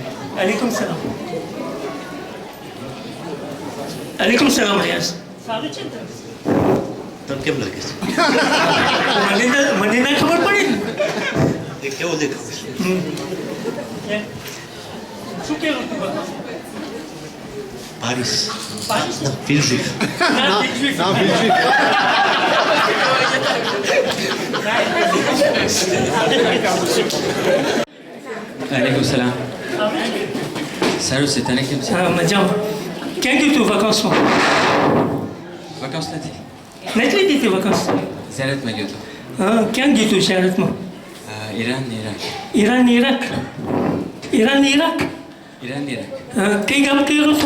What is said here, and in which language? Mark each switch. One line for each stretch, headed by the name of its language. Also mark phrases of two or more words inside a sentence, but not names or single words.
Arabic: عليكم السلام عليكم السلام
Gujarati: રિયાઝ સારું છે ને તને? તને કેમ લાગે છે મને ના ખબર પડી ને એ કેવો દેખાવ છે શું કેવું તું બતા? પારિસ પારિસ? ફિલઝીફ ના, Belgique.
Arabic: عليكم السلام.
French: Salut, c'est Tanek Kim.
Gujarati: હા મજામાં ક્યાં ગયું તું વકાસમાં Vacances નથી. નથી લીધી હતી વકાસ ઝિયારતમાં ગયો હતો. હા ક્યાં ગયું તું શહેરતમાં ઈરાન, ઇરાક. ઈરાન ઇરાક ઈરાન ઇરાક ઈરાન, ઇરાક. હા કઈ ગામ કર્યું હતું